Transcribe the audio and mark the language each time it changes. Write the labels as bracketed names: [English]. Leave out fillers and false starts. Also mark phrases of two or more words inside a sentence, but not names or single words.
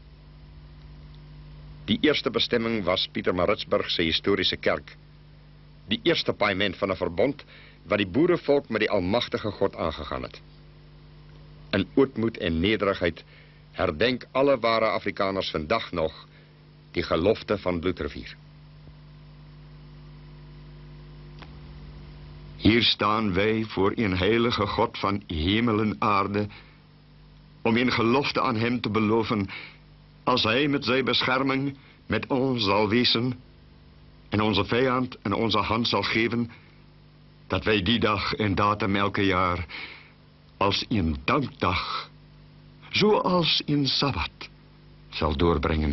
[Afrikaans] Die eerste bestemming was Pietermaritzburg se historiese kerk. Die eerste paaiement van 'n verbond wat die boerevolk met die almagtige God aangegaan het. In ootmoed en nederigheid herdenk alle ware Afrikaners vandag nog die gelofte van Bloedrivier. [Dutch] Hier staan wij voor een heilige God van hemel en aarde, om in gelofte aan hem te beloven, als hij met zijn bescherming met ons zal wezen, en onze vijand in onze hand zal geven, dat wij die dag en datum elke jaar als een dankdag, zoals een Sabbat, zal doorbrengen.